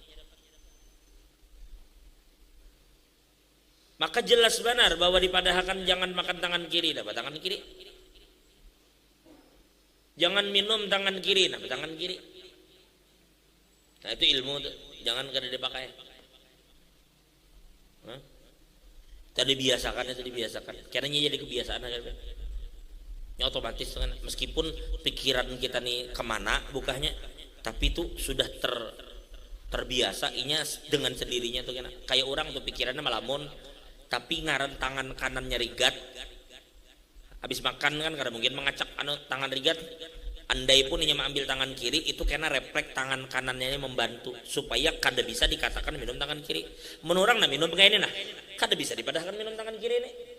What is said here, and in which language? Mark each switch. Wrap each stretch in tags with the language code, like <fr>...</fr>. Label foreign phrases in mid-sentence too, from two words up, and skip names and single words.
<bjn>Maka jelas benar bahwa dipadahkan jangan makan tangan kiri, dapat tangan kiri. Jangan minum tangan kiri, dapat tangan kiri. Nah, itu ilmu tuh. Jangan kada dipakai. Tadi dibiasakan. Karena jadi kebiasaan aja. Ya otomatis kan, meskipun pikiran kita nih kemana bukanya, tapi itu sudah terbiasa. Inya dengan sendirinya tuh kayak orang tuh pikirannya malamun, tapi ngaran tangan kanannya rigat. Habis makan kan kada mungkin mengacak tangan rigat. Andai pun inya mengambil tangan kiri, itu karena refleks tangan kanannya membantu supaya kada bisa dikatakan minum tangan kiri. Menurang nah minum kayak ini nah, kada bisa dipadahkan minum tangan kiri ini.</bjn>